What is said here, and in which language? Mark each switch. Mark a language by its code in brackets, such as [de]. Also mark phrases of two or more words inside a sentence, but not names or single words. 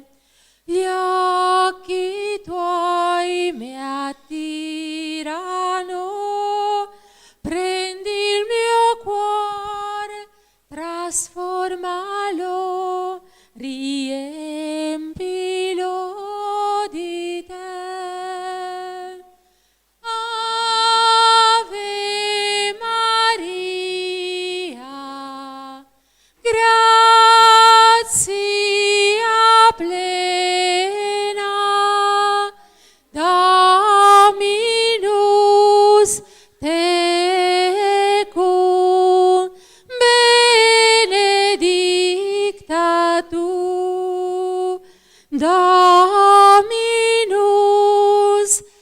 [it] Gli occhi tuoi mi attirano, prendi il mio cuore, trasformalo, riempilo di te. [la] Ave Maria, grazia plena, Dominus tecum, benedicta tu, Dominus